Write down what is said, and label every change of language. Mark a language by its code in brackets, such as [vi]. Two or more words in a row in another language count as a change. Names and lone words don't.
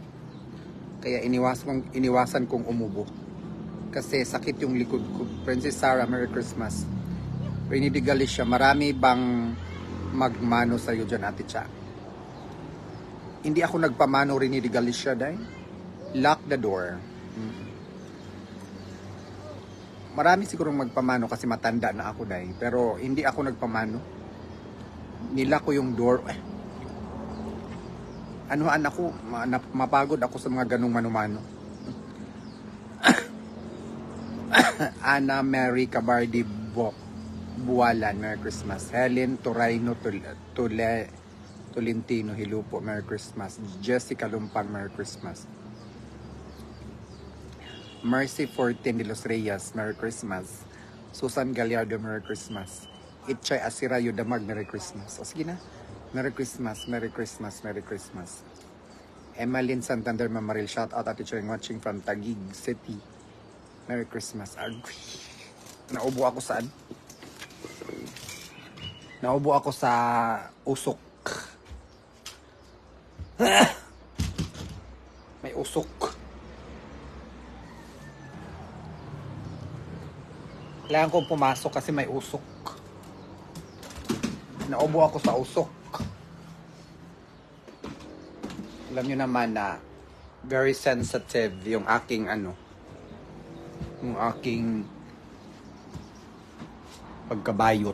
[tl] Kaya iniwasan kong umubo. Kasi sakit yung likod ko. Princess Sarah, [en] Merry Christmas. [tl] Rainy de Galicia, marami bang magmano sa'yo dyan, Ate Cha? Hindi ako nagpamano, Rainy de Galicia, dahil [en] lock the door. [tl] Marami sigurong magpamano kasi matanda na ako, dahil. Pero hindi ako nagpamano. Nila ko yung door. Anuhan ako, mapagod ako sa mga ganong manumano. [en] Ana Mary Cabardi Bualan, Merry Christmas. [tl] Helen Torayno Tolentino, hello po, [en] Merry Christmas. Jessica Lumpan, Merry Christmas. Mercy Fortin de los Reyes, Merry Christmas. Susan Gallardo, Merry Christmas. Itchay Asirayo Damag, Merry Christmas. [tl] O sige na. [en] Merry Christmas, Merry Christmas, Merry Christmas. Emmeline Santander Mamaril, shout out Ate Cheng watching from Taguig City. Merry Christmas. [tl] Naubo ako saan? Naubo ako sa usok. May usok. Kailangan kong pumasok kasi may usok. Naubo ako sa usok. Alam nyo naman na [en] very sensitive [tl] yung aking yung aking pagkabayot.